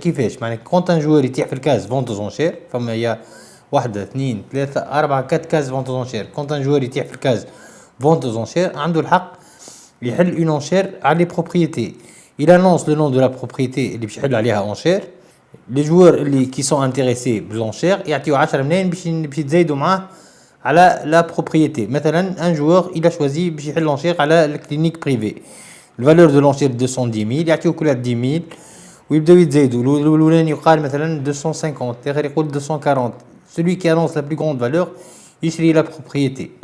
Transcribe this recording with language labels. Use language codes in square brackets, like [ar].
[ar] كيفاش؟ معناها كونت ان جوار يتيح في الكاز فونت [fr] aux enchères [ar] فما هي 1 2 3 4 4 كاز فونت aux enchères. كونت ان جوار يتيح في الكاز فونت [fr] aux enchères [ar] عنده الحق يحل une enchère على les propriétés. [fr] Il annonce le nom de la propriété [ar] اللي باش يحل عليها [fr] enchère. [ar] les joueurs اللي [fr] qui sont intéressés [ar] بالenchère يعطيو 10 ملايين باش يتزايدوا معاه على لا propriété. مثلا [fr] un joueur il a choisi [ar] باش يحل enchère على الكلينيك بريفي. الفالور دو لونشير 210,000 يعطيو كل 10,000 ويبداو يتزايدوا. الاولاني يقال مثلا 250، الاخر يقول 240. [fr] celui qui annonce la plus grande valeur [ar] يشري [fr] لا propriété.